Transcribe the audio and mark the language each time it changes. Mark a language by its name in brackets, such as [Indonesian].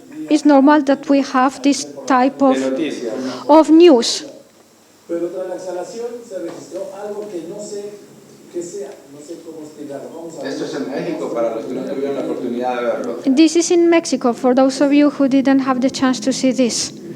[English] it's normal that we have this type [Spanish] noticias. [English] of news. [Spanish] Pero tras la exhalación se registró algo que no sé qué sea, no sé cómo explicarlo. Vamos a ver. Esto es en México para los que no tuvieron la oportunidad de verlo. [English] This is in Mexico, for those of you who didn't have the chance to see this.